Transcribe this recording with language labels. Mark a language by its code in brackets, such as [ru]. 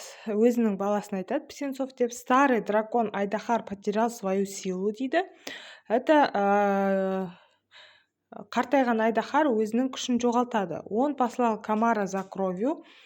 [kk] Өзінің баласын айтады птенцов деп. [ru] Старый дракон Айдахар потерял свою силу [kk] дейді. Это қартайған Айдахар өзінің күшін жоғалтады. [ru] Он послал комара за кровью.